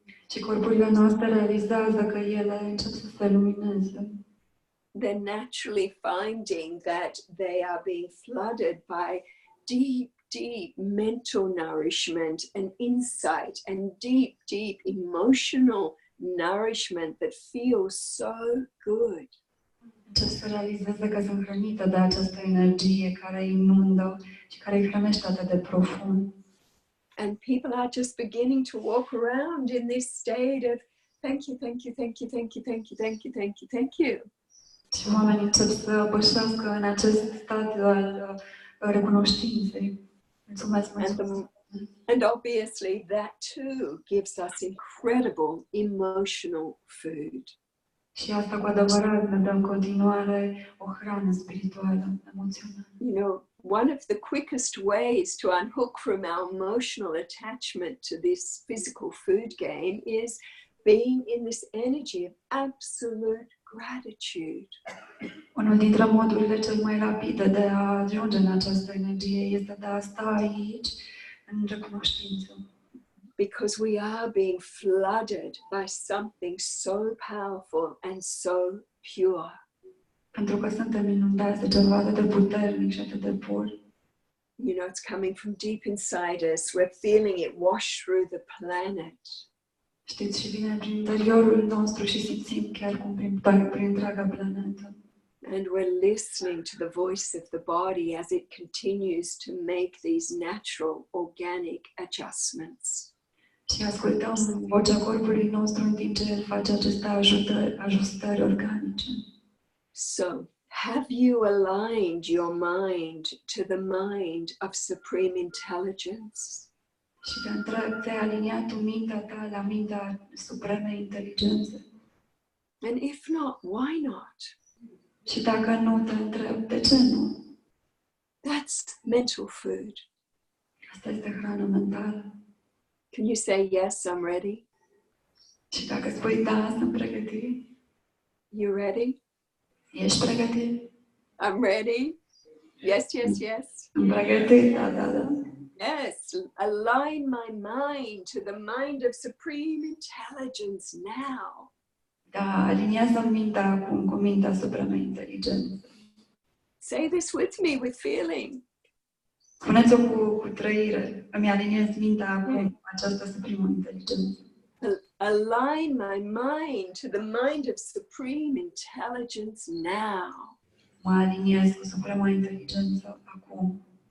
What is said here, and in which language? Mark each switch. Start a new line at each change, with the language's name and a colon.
Romanian: Și corpurile noastre realizează că ele încep să se lumineze.
English: They're naturally finding that they are being flooded by deep mental nourishment and insight and deep emotional nourishment that feels so good.
Romanian: Încep să realizeze că sunt hrănite de această energie care îi inundă și care îi hrănește atât de profund.
English: And people are just beginning to walk around in this state of thank you, thank you, thank you, thank you, thank you, thank you, thank you, thank you.
Romanian: Și oamenii încep să pășească în acest stat al recunoștinței. Mulțumesc, mulțumesc.
English: And obviously that too gives us incredible emotional food.
Romanian: Și asta cu adevărat ne dă în continuare o hrană spirituală, emoțională.
English: You know, one of the quickest ways to unhook from our emotional attachment to this physical food game is being in this energy of absolute gratitude.
Romanian: Unul dintre modurile cel mai rapide de a ajunge în această energie este de a sta aici în recunoștință.
English: Because we are being flooded by something so powerful and so pure.
Romanian: Pentru că suntem inundați de ceva atât de puternic și atât de pur.
English: You know, it's coming from deep inside us. We're feeling it wash through the planet.
Romanian: Știți, și vine prin interiorul nostru și simțim chiar cum prin întreaga planetă.
English: And we're listening to the voice of the body as it continues to make these natural, organic adjustments.
Romanian: Și ascultăm vocea corpului nostru în timp ce el face aceste ajustări organice.
English: So, have you aligned your mind to the mind of supreme intelligence?
Romanian: Și te întreb, ți-ai aliniat tu mintea ta la mintea supremei inteligențe?
English: And if not, why not?
Romanian: Și dacă nu, te întreb, de ce nu?
English: That's mental food.
Romanian: Asta este hrană mentală.
English: Can you say, yes, I'm ready?
Romanian: Și dacă spui, da, sunt pregătit,
English: You ready?
Romanian: ești pregătit?
English: I'm ready. Yes, yes, yes.
Romanian: Sunt pregătit, da, da, da.
English: Yes, align my mind to the mind of supreme intelligence now.
Romanian: Da, aliniază mintea acum cu mintea supremei inteligențe.
English: Say this with me, with feeling.
Romanian: Spuneți-o cu trăire. Îmi aliniez mintea acum cu această suprimă inteligență.
English: Align my mind to the mind of supreme intelligence now.
Romanian: Mă aliniez cu suprema inteligență acum.